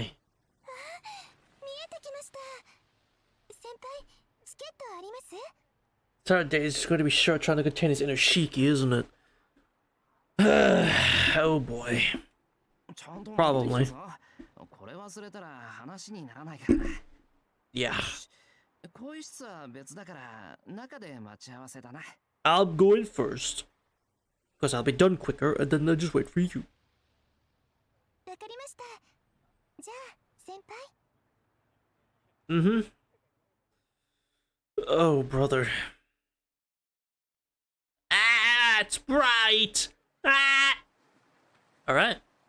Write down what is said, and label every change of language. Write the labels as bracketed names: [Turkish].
[Japanese] 見えてきました。先輩、チケットあります？ [English] Saturday is going to be short trying to contain his inner Shiki, isn't it? Oh boy. [Japanese] ちゃんと [English] Probably. [Japanese] これ忘れたら話にならないからな。 [English] Yeah. [Japanese] 更衣室は別だから中で待ち合わせだな。 [English] I'm going first. Because I'll be done quicker and then I'll just wait for you. [Japanese] わかりました。じゃあ、先輩。 [English] Oh, brother. Ah, it's bright! Ah! Alright.